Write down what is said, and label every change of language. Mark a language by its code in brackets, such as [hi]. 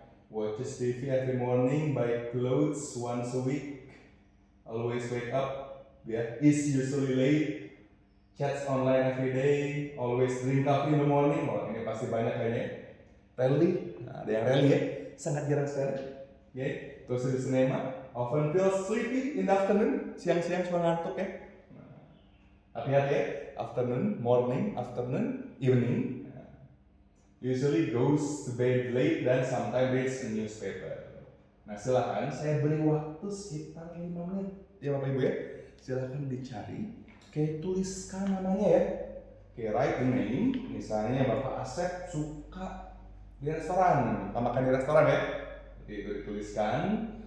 [en] Watches TV every morning, buy clothes once a week, always wake up, ya. Is usually late, chats online every day, always drink coffee in the morning. [id] Oh, ini pasti banyak kayaknya. Rally, nah, ada yang rally ya, sangat jarang sekali. Ya, terus di [en] cinema. Often feel sleepy in the afternoon, [id] siang-siang suka ngantuk ya. Hati-hati ya, [en] afternoon, morning, afternoon, evening. Usually goes to bed late dan sometimes reads a newspaper. [id] Nah silahkan saya beri waktu sekitar 5 menit ya Bapak Ibu ya. Silahkan dicari, kayak tuliskan namanya ya. Oke, [en] write the name, [id] misalnya Bapak Asep suka di restoran, tambahkan di restoran ya. Oke, itu dituliskan.